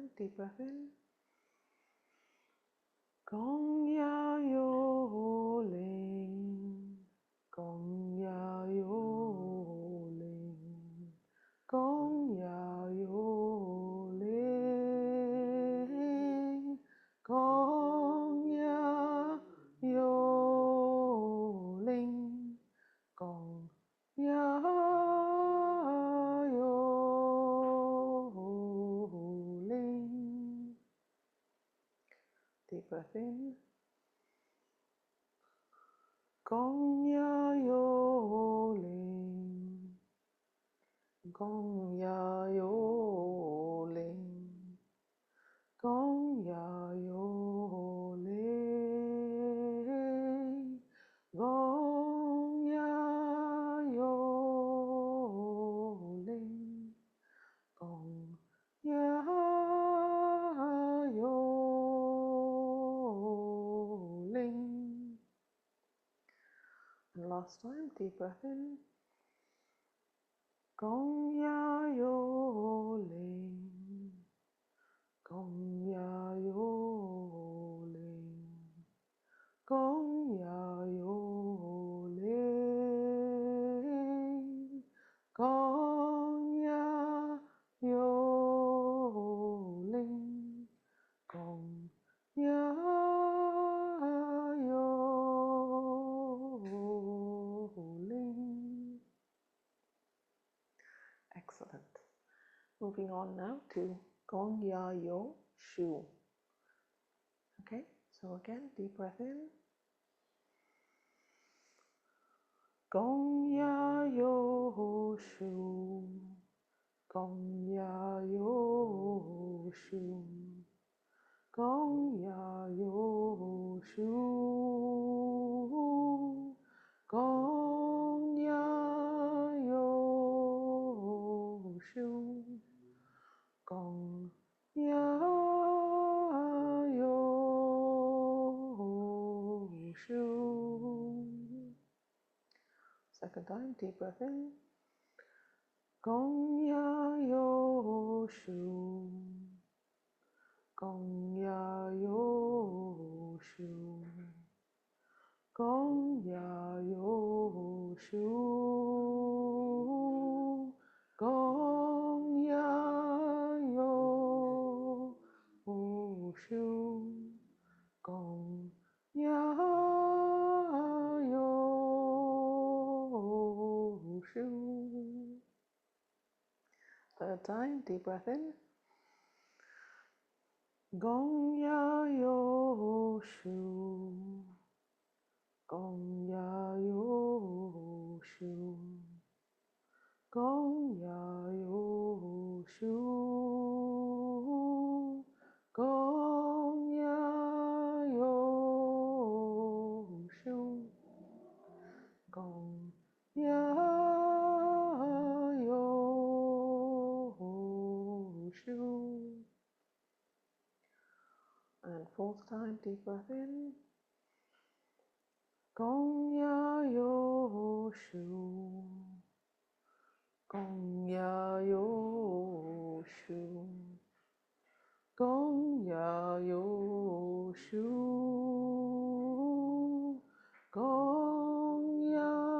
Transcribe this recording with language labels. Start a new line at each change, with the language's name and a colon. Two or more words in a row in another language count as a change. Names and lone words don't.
English: deep breath in. Gong ya yo ling, gong ya yo ling, gong ya yo ling, gong ya yo ling, gong ya yo ling. Deep breath in. Gong ya yo ling, gong ya yo ling, gong ya yo ling, gong ya yo ling, gong ya yo ling. And last time, deep breath in. Gong ya yo ling, gong ya yo ling, gong ya yo ling, gong ya yo ling, gong ya yo ling. Excellent. Moving on now to Gong Ya Yo Shu. Okay, so again, deep breath in. Gong Ya Yo Shu, Gong Ya Yo Shu, Gong Ya Yo Shu, Gong Ya Yo Shu, Gong Ya Yo Shu. Second time, deep breath in. Gong Ya Yo Shu, Gong Ya Yo Shu, Gong Ya Yo Shu, Gong Ya Yo Shu, Gong Ya Yo Shu. Third time, deep breath in. Gong Ya Yo Shu, Gong Ya Yo Shu, Gong Ya Yo Shu, Gong Ya Yo Shu, Gong Ya Yo Shu. And fourth time, deep breath in. Gong Ya Yo Shu, Gong Ya Yo Shu, Gong Ya Yo Shu, Gong Ya